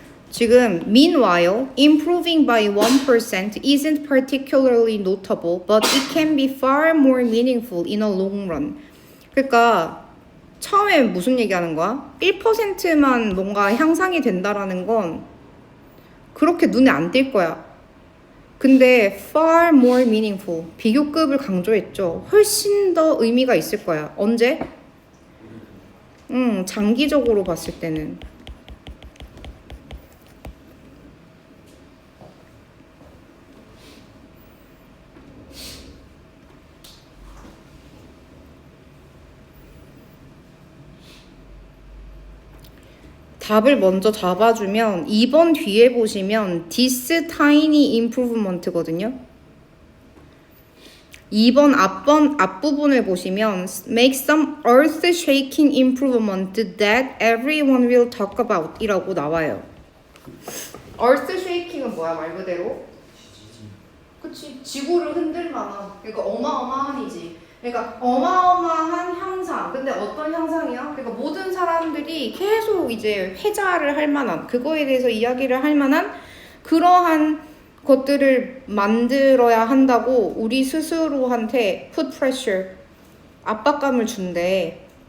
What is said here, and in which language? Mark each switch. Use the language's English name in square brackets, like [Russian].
[Korean] 지금 [English] meanwhile, improving by 1% isn't particularly notable, but it can be far more meaningful in a long run. [Korean] 그러니까 처음에 무슨 얘기하는 거야? 1%만 뭔가 향상이 된다라는 건 그렇게 눈에 안 띌 거야. 근데 [English] far more meaningful, [Korean] 비교급을 강조했죠. 훨씬 더 의미가 있을 거야. 언제? 장기적으로 봤을 때는. 답을 먼저 잡아주면 2번 뒤에 보시면 [English] this tiny improvement [Korean] 거든요. 2번 앞부분을 보시면 [English] make some earth-shaking improvement that everyone will talk about [Korean] 이라고 나와요. earth-shaking은 뭐야 말 그대로? 그치, 지구를 흔들 만한, 그러니까 어마어마한이지. 그러니까 어마어마한 향상. 근데 어떤 향상이야? 그러니까 모든 사람들이 계속 이제 회자를 할 만한, 그거에 대해서 이야기를 할 만한 그러한 것들을 만들어야 한다고 우리 스스로한테 [English] put pressure, [Korean] 압박감을 준대.